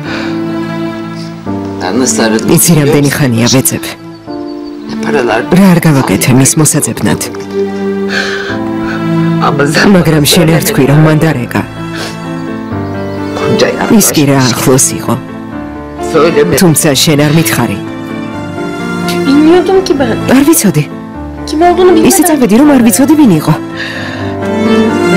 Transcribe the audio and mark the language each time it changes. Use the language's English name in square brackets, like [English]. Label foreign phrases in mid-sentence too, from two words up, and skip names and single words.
[Georgian] იცი რამდენი ხანია ვეძებ. რა არ გავაკეთე მის მოსაძებნად. მაგრამ შენ არ თქვი რომ მანდარეკა. ის კი რა ახლოს იყო. თუმცა შენ არ მითხარი. [Turkish] Bilmiyordum ki ben. [Georgian] არ ვიცოდი. [Turkish] Kim olduğunu bilmeden. [Georgian] ისიც ავედი რომ არ ვიცოდი ვინ იყო.